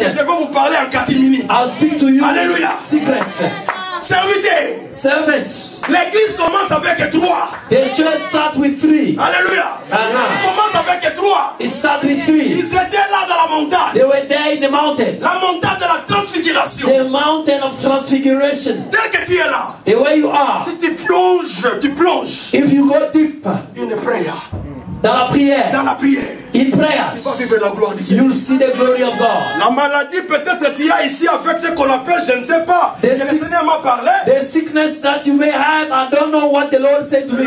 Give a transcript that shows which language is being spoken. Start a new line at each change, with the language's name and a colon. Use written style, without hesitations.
French: Ok, je vais vous parler en catimini.
English: I'll speak to you. Alléluia. Secrets.
French: Serviteurs.
English: Servants.
French: L'église commence avec 3.
English: The church starts with 3.
French: Alléluia. Commence avec 3.
English: It starts with 3.
French: Ils étaient là dans la montagne.
English: They were there in the mountain.
French: La montagne de la transfiguration.
English: The mountain of transfiguration.
French: Tel que tu es là.
English: The way you are.
French: Si tu plonges.
English: If you go deep.
French: Une prière. Dans la prière. Dans la prière.
English: In prayers.
French: Tu vas vivre la gloire du Seigneur.
English: You'll see the glory of God.
French: La maladie peut-être tu as ici avec ce qu'on appelle, je ne sais pas. Le Seigneur m'a parlé.
English: The sickness that you may have, I don't know what the Lord said to me.